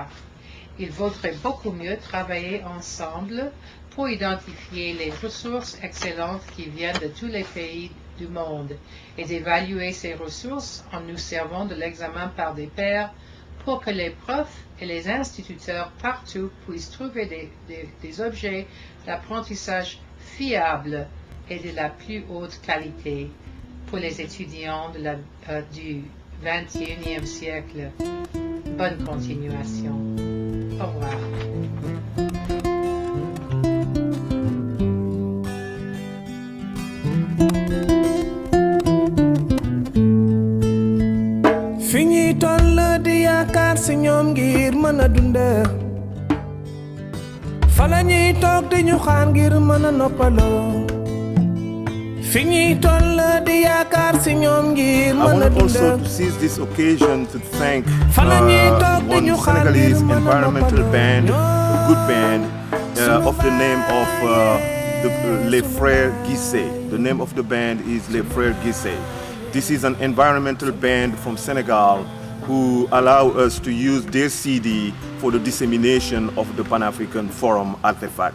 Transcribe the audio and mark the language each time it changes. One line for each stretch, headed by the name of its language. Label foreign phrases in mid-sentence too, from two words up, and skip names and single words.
French: Il vaudrait beaucoup mieux travailler ensemble pour identifier les ressources excellentes qui viennent de tous les pays du monde et d'évaluer ces ressources en nous servant de l'examen par des pairs pour que les profs et les instituteurs partout puissent trouver des objets d'apprentissage fiables et de la plus haute qualité pour les étudiants du XXIe siècle. Bonne continuation. Au revoir.
Wolof: fi ñuy toll di yaakaar si ñoom ngir mën a dund fa la ñuy toog di ñu xaar ngir mën a noppaloo fi ñuy toll di yaakaar si ñoom ngir
English: I
Wolof: mën a
English: want
Wolof: dund
English: also to seize this occasion to thank
Wolof: fa la ñuy toog di
English: one
Wolof: ñu xaar ngir
English: Senegalese
Wolof: mën a
English: environmental
Wolof: noppaloo
English: band, a good band, of the name of Les Frères Guissé. The name of the band is Les Frères Guissé. This is an environmental band from Senegal who allow us to use their CD for the dissemination of the Pan-African Forum artifacts.